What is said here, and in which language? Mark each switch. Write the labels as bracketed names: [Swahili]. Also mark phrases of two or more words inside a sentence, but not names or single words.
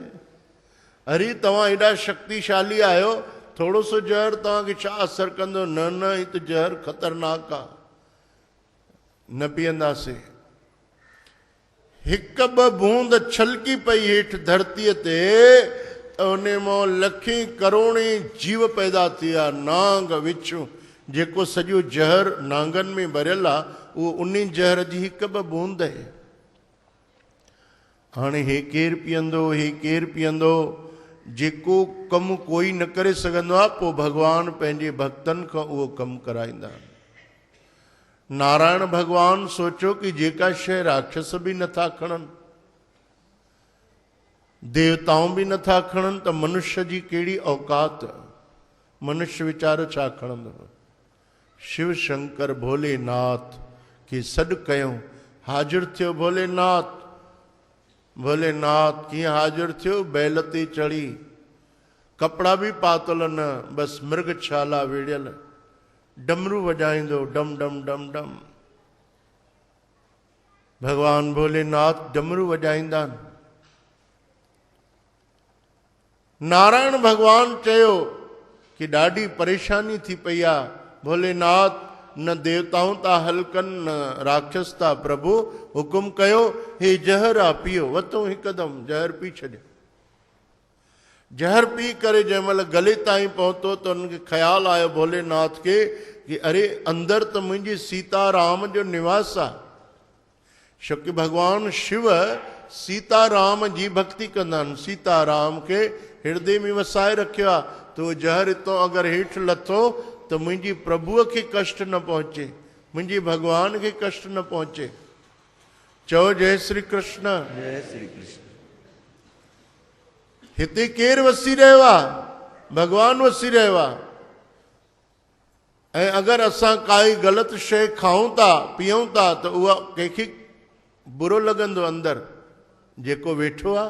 [Sindhi] अरे तव्हां एॾा शक्तिशाली आहियो, थोरो सो जहर तव्हांखे छा असरु कंदो? न न ही त जहर ख़तरनाक आहे, न पीअंदासीं। हिकु ॿ बूंद छलकी पई हेठि धरतीअ ते त उन मां लखी करोड़ी जीव पैदा थी विया, नांग विच्छूं जेको सॼो जहर नांगनि में भरियल आहे उहो उन जहर जी हिक ॿ बूंद आहे। हाणे हे केरु पीअंदो, हे केरु पीअंदो, जेको कमु कोई न करे सघंदो आहे पोइ भॻवानु पंहिंजे भक्तनि खां उहो कमु कराईंदा। नारायण भॻवानु सोचियो कि जेका शइ राक्षस बि नथा खणनि, देवताऊं बि नथा खणनि, त मनुष्य जी कहिड़ी औकात, मनुष्य वीचारो छा खणंदो। शिव शंकर भोलेनाथ खे सॾु कयूं, हाज़िर थियो भोलेनाथ। भोलेनाथ कीअं हाज़िर थियो, बैल ते चढ़ी, कपिड़ा बि पातल न, बसि मृगछाला वेड़ियल, डमरू वॼाईंदो डम डम डम डम। भगवान भोलेनाथ डमरू वॼाईंदा आहिनि। नारायण भगवान चयो कि ॾाढी परेशानी थी पई आहे, भोलेनाथ न देवताऊं था हलकनि न राक्षस था, प्रभु हुकुम कयो, हे जहर आहे पियो। वतो हिकदमि जहर पी छॾियो। जहर पी करे जंहिं महिल गले ताईं पहुतो त उनखे ख़्यालु आयो भोलेनाथ खे कि अरे अंदरि त मुंहिंजी सीताराम जो निवास आहे। छोकी भॻवान शिव सीताराम जी भक्ति कंदा आहिनि, सीताराम खे हृदय में वसाए रखियो आहे। त उहो जहर हितां अगरि हेठि लथो त मुंहिंजी प्रभुअ खे कष्ट न पहुचे, मुंहिंजे भॻवान खे कष्ट न पहुचे। चओ जय श्री कृष्ण। जय श्री कृष्ण। हिते केरु वसी रहियो आहे, भॻवानु वसी रहियो आहे। ऐं अगरि असां काई ग़लति शइ खाऊं था, पीऊं था, त उहा कंहिंखे बुरो लॻंदो अंदरि, जेको वेठो आहे।